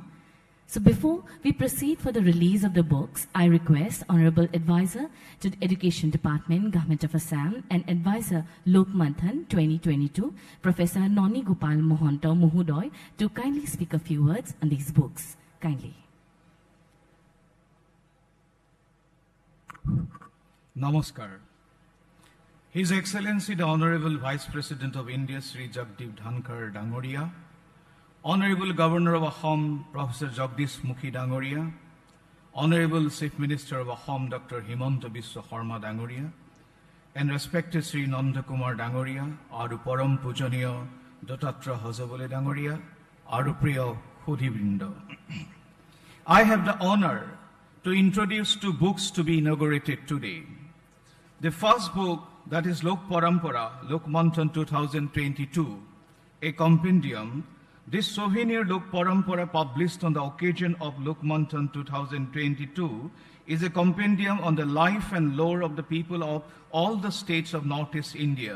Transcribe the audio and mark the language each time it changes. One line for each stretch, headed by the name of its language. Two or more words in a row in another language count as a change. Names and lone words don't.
English: So before we proceed for the release of the books, I request Honorable Advisor to the Education Department, Government of Assam, and Advisor Lokmanthan 2022, Professor Noni Gopal Mohanto Muhudoy, to kindly speak a few words on these books. Kindly. Namaskar. His Excellency the Honorable Vice President of India, Shri Jagdeep Dhankhar Dangoria, Honorable Governor of Assam, Professor Jagdish Mukhi Dangoria, Honorable Chief Minister of Assam, Dr. Himanta Biswa Dangoria, and respected Shri Nandakumar Dangoria,
Assamese: Aru Param Pujaniya
English: Dotatra Hazabole Dangoria,
Assamese: Aru Priya Hudibrinda.
English: I have the honor to introduce 2 books to be inaugurated today. The first book, that is Lok Parampara, Lokmanthan 2022, a compendium. This souvenir Lok Parampara, published on the occasion of Lokmanthan 2022, is a compendium on the life and lore of the people of all the states of Northeast India.